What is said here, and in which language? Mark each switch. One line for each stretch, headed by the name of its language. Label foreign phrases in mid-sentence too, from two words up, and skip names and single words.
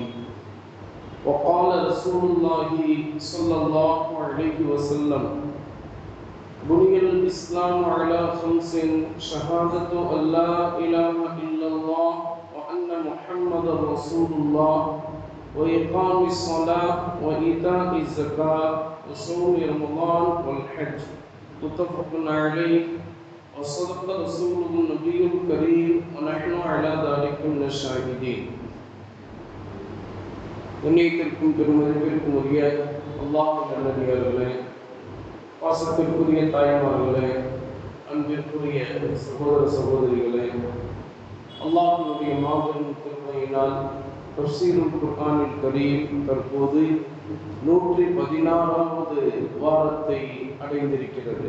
Arabic: وقال رسول الله صلى الله عليه وسلم بني الإسلام على خمس شهادة أن لا إله إلا الله وأن محمدا رسول الله وإقام الصلاة وإيتاء الزكاة وصوم رمضان والحج متفق عليه وصدق رسوله النبي الكريم ونحن على ذلك من الشاهدين.
Tamil: கண்ணியத்திற்கும் பெருமதிப்பிற்கும் உரிய அல்லாஹ்வின் நல்லடியார்களே, பாசத்திற்குரிய தாய்மார்களே, அன்பிற்குரிய சகோதர சகோதரிகளே, அல்லாஹ்வுடைய மாபெரும் கிருபையினால்
Arabic: تفسير القرآن الكريم
Tamil: தற்போது 116வது வாரத்தை அடைந்திருக்கிறது.